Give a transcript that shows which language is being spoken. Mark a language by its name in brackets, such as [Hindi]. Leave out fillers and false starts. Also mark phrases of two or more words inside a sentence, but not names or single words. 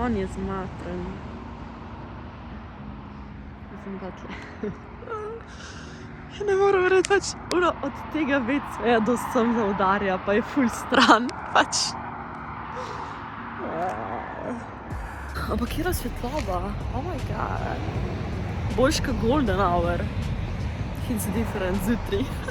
[Slovenian] razmatran. Sem pa tle. Ne moram reči, pač od tega WC-ja do sem zaudarja, pa je ful stran, pač. Ampak kjera svetloba? [English] Oh my god. [Slovenian] Boljš ka [English] golden hour. It's different zjutraj.